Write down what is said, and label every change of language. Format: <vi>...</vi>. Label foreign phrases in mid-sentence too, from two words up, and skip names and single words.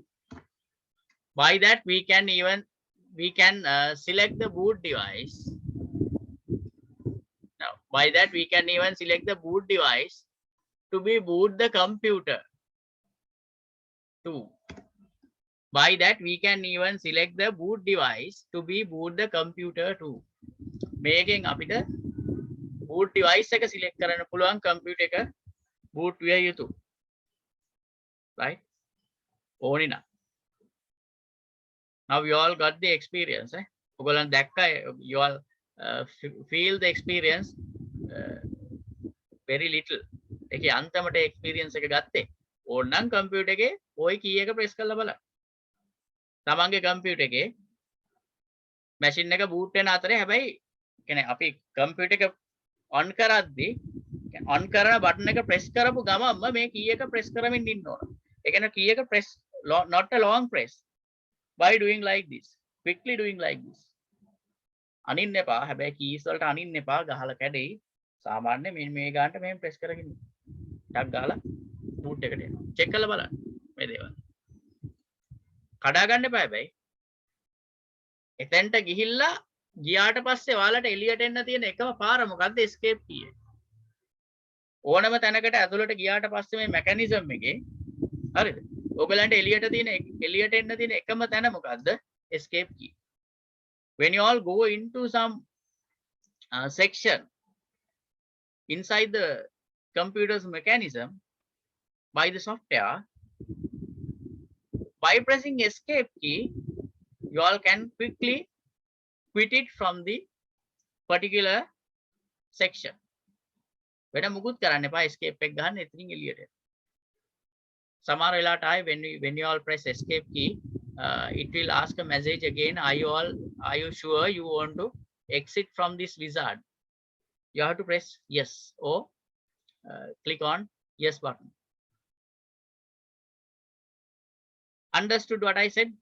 <en>By that we can select the boot device. Now by that we can even select the boot device to be boot the computer to. By that we can even select the boot device to be boot the computer to.</en> <si>මේකෙන් අපිට</si> <en>boot device</en> <si>එක select කරන්න පුළුවන් computer එක boot විය යුතු. Right? ඕනි නම්.</si> <en>Now you all got the experience.</en> <si>ඔයගොල්ලන් දැක්කා,</si> <en>you all feel the experience very little.</en> <si>ඒකේ අන්තිමට experience එක ගත්තේ. ඕනනම් computer එකේ ওই key එක press කරලා බලන්න. තමන්ගේ computer එකේ machine එක boot වෙන අතරේ හැබැයි කියන්නේ අපි computer එක on කරද්දී on කරන button එක press කරපු ගමන්ම මේ key එක press කරමින් ඉන්න ඕන. ඒ කියන්නේ</si> <en>key</en> <si>එක</si> <en>press not a long press. By doing like this, quickly doing like this.</en> <si>අනින්න එපා. හැබැයි keys වලට අනින්න එපා. ගහලා කැඩෙයි. සාමාන්‍ය මේ ගානට මෙහෙම press කරගෙන ටක් ගාලා boot එකට එනවා. check කරලා බලන්න මේ දේවල්. කඩා ගන්න එපා හැබැයි. එතෙන්ට ගිහිල්ලා ගියාට පස්සේ ඔයාලට එළියට එන්න තියෙන එකම පාර මොකද්ද?</si> <en>escape key</en> <si>එක. ඕනම තැනකට ඇතුළට ගියාට පස්සේ මේ mechanism එකේ හරිද? ඔයගලන්ට එළියට එන්න තියෙන එකම තැන මොකද්ද?</si> <en>escape key. When you all go into some section inside the computer's mechanism by the software, by pressing escape key, you all can quickly quit it from the particular section.</en> <si>වෙන මුකුත් කරන්න එපා. escape එක ගන්න එතනින් එළියට එන්න. සමහර වෙලාවට ආයේ</si> <en>when you all press escape key, it will ask a message again. Are you sure you want to exit from this wizard? You have to press yes or click on yes button. Understood what I said?</en>